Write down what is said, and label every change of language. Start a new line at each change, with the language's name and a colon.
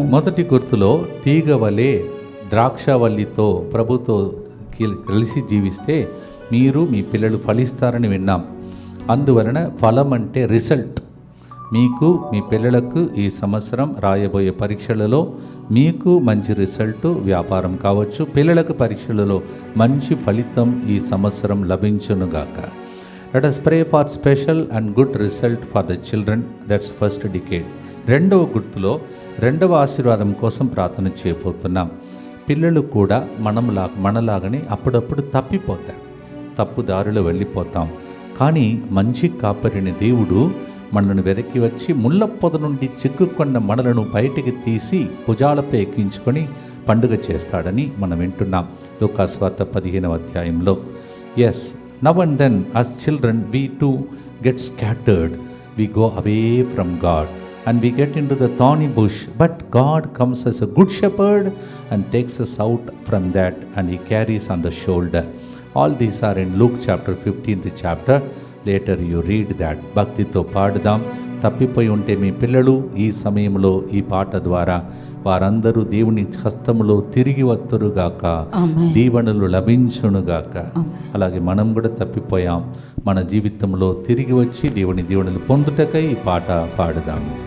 Telugu: మొదటి గుర్తులో తీగ వలె ద్రాక్షవల్లితో ప్రభుతో కలిసి జీవిస్తే మీరు మీ పిల్లలు ఫలిస్తారని విన్నాం. అందువలన ఫలం అంటే రిజల్ట్. మీకు మీ పిల్లలకు ఈ సంవత్సరం రాయబోయే పరీక్షలలో మీకు మంచి రిజల్ట్ వ్యాపారం కావచ్చు, పిల్లలకు పరీక్షలలో మంచి ఫలితం ఈ సంవత్సరం లభించునుగాక.
English: Let us pray for special and good result for the children. That's first decade.
Telugu: రెండవ గుర్తులో రెండవ ఆశీర్వాదం కోసం ప్రార్థన చేయబోతున్నాం. పిల్లలు కూడా మనలాగనే అప్పుడప్పుడు తప్పిపోతారు, తప్పు దారిలో వెళ్ళిపోతాం. కానీ మంచి కాపరిని దేవుడు మనలను వెనక్కి వచ్చి ముళ్ళ పొద నుండి చిక్కుకున్న మనలను బయటికి తీసి భుజాలపై ఎక్కించుకొని పండుగ చేస్తాడని మనం వింటున్నాం లూకాసు వార్త 15వ అధ్యాయంలో.
English: Yes, now and then as children we too get scattered, we go away from God and we get into the thorny bush, but God comes as a good shepherd and takes us out from that and he carries on the shoulder. All these are in Luke chapter 15th chapter. Later you read that.
Telugu: భక్తితో పాడుదాం. తప్పిపోయి ఉంటే మీ పిల్లలు ఈ సమయంలో ఈ పాట ద్వారా వారందరూ దేవుని హస్తములో తిరిగి వత్తురుగాక, దీవెనలు లభించునుగాక. అలాగే మనం కూడా తప్పిపోయాం, మన జీవితంలో తిరిగి వచ్చి దేవుని దీవెనలు పొందుటకై ఈ పాట పాడుదాం.